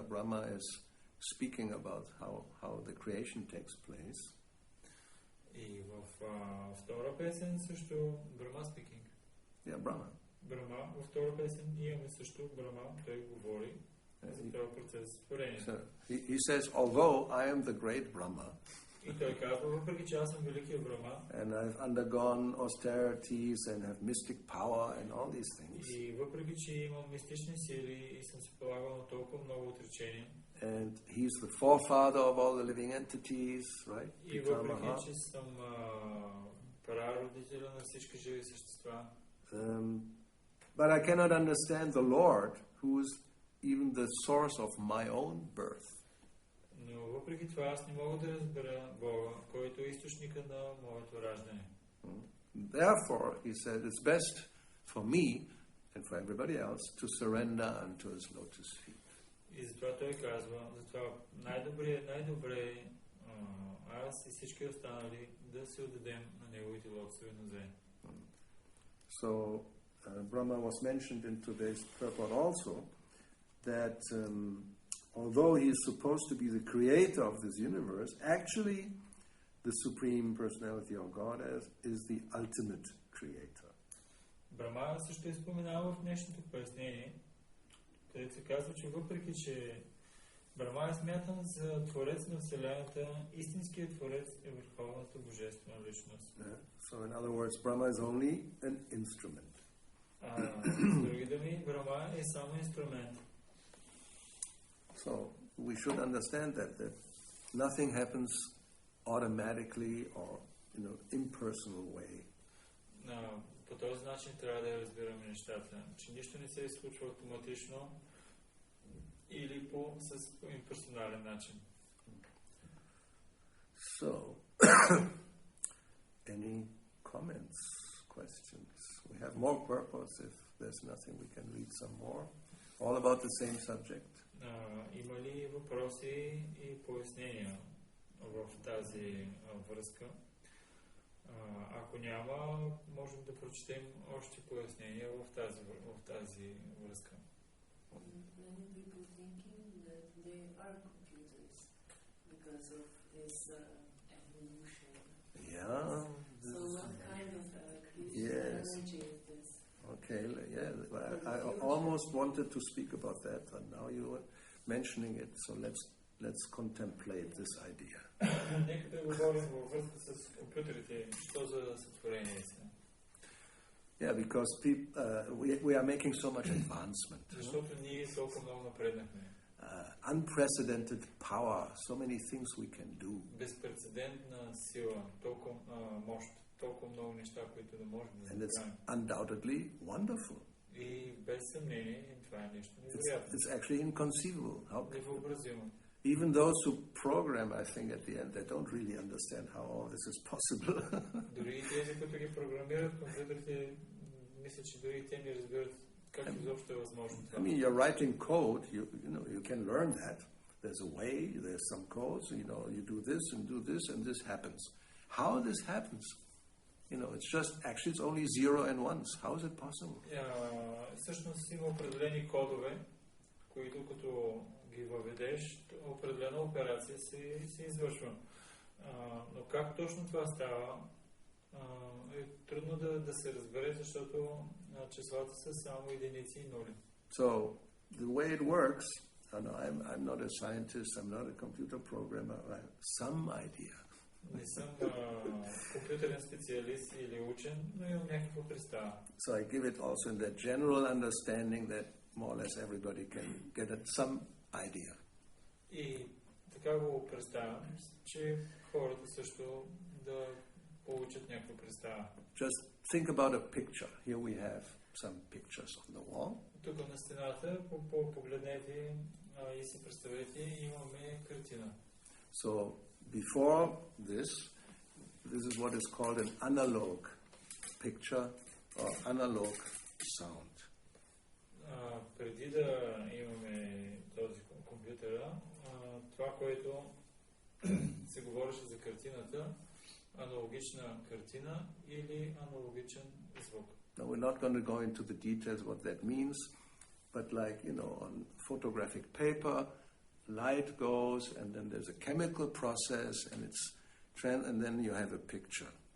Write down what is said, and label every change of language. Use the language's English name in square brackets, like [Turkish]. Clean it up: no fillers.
[English] Brahma is speaking about how the creation takes place. [Bulgarian] И в втора песен също Брахма [English] speaking. Yeah, Brahma. [Bulgarian] Брахма във втора песен имаме също Брахма, той говори за този процес творение. [English] So he says, although I am the great Brahma, [Bulgarian] и той казва, въпреки че аз съм великия Брахма, [English] and I've undergone austerities and have mystic power and all these things, [Bulgarian] и въпреки че имам мистични сили и съм се полагал на толкова много отречения, [English] and he's the forefather of all the living entities, right? [Bulgarian] И въпреки че съм прародителя на всички живи същества, [English] but I cannot understand the Lord, who is even the source of my own birth. [Bulgarian] Но въпреки това аз не мога да разбера Бога, който е източника на моето раждане. [English] Therefore, he said, it's best for me and for everybody else to surrender unto his lotus feet. [Bulgarian] И затова той казва, затова най-добре аз и всички останали да се отдадем на неговите лотосови нозе. [English] So, Brahma was mentioned in today's purport also, that although he is supposed to be the creator of this universe, actually the Supreme Personality of God is the ultimate creator. [Bulgarian] Брахма също е споменава в днешното пояснение, където се казва, че въпреки, че Брахма е смятан за творец на Вселената, истинският творец е върховната божествена личност. [English] So in other words, Brahma is only an instrument. [Bulgarian] С други думи, Брахма е само инструмент. [English] So we should understand that nothing happens automatically or in an impersonal way. [Bulgarian] По този начин трябва да разбираме нещата, че нищо не се случва автоматично или с имперсонален начин. [English] So, any comments, questions? We have more purpose. If there's nothing, we can read some more. All about the same subject. [Bulgarian] Има ли въпроси и пояснения в тази връзка? Ако няма, можем да прочетем още пояснения в тази връзка. [English] Many people thinking that they are computers because of this evolution. Yeah. So what kind of creative energy is this? Okay, yeah. I almost wanted to speak about that, but now you were mentioning it, so let's let's contemplate this idea. [Bulgarian] Нека да говорим във връзка с компютрите. Що за сътворение са? [English] Yeah, because we are making so much advancement. [Bulgarian] Защото ние толкова много напреднахме. [English] Unprecedented power, so many things we can do. [Bulgarian] Безпрецедентна сила, толкова мощ, толкова много неща, които да можем да [English] And it's [Bulgarian] направим. [English] undoubtedly wonderful. [Bulgarian] И без съмнение, това е нещо невероятно. [English] It's actually inconceivable. [Bulgarian] Невъобразимо. [English] Even those who program, I think at the end, they don't really understand how all this is possible. [Bulgarian] Дори и тези, които ги програмират компютрите, мисля, че дори и те не разбират как изобщо е възможно това. [English] I mean, you're writing code, you can learn that. There's a way, there's some codes, you do this and this happens. How this happens? It's just, actually it's only 0 and 1s. How is it possible? [Bulgarian] Всъщност има определени кодове, които като ги въведеш, определена операция се извършва. Но как точно това става, е трудно да се разбере, защото числата са само единици и нули. [English] So, the way it works, I'm not a scientist, I'm not a computer programmer, I have some idea. [Bulgarian] Не съм компютърен специалист или учен, но имам някаква представа. [English] So I give it also in that general understanding that more or less everybody can get some idea. [Bulgarian] И така го представям, че хората също да получат някаква представа. [English] Just think about a picture. Here we have some pictures on the wall. [Bulgarian] Тук на стената, погледнете и си представете, имаме картина. [English] So before this is what is called an analog picture or analog sound. [Bulgarian] Преди да имаме този компютъра, това, което се говореше за картината, аналогична картина или аналогичен звук. [English] Now we're not going to go into the details what that means, but like, on photographic paper, light goes and then there's a chemical process and then you have a picture.